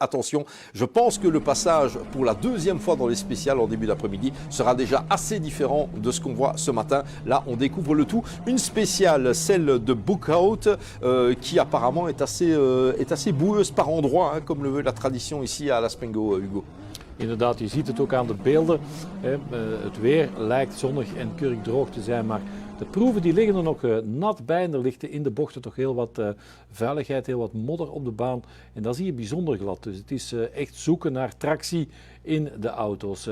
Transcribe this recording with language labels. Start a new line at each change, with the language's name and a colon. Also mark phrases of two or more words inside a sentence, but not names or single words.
French: Attention, je pense que le passage pour la deuxième fois dans les spéciales en début d'après-midi sera déjà assez différent de ce qu'on voit ce matin. Là, on découvre le tout. Une spéciale, celle de Bookout, qui apparemment est assez boueuse par endroits, hein, comme le veut la tradition ici à l'Aspingo, Hugo.
Dutch: Inderdaad, je ziet het ook aan de beelden. Het weer lijkt zonnig en keurig droog te zijn, maar de proeven die liggen er nog nat bij en er ligt in de bochten toch heel wat vuiligheid, heel wat modder op de baan. En dat zie je bijzonder glad. Dus het is echt zoeken naar tractie in de auto's.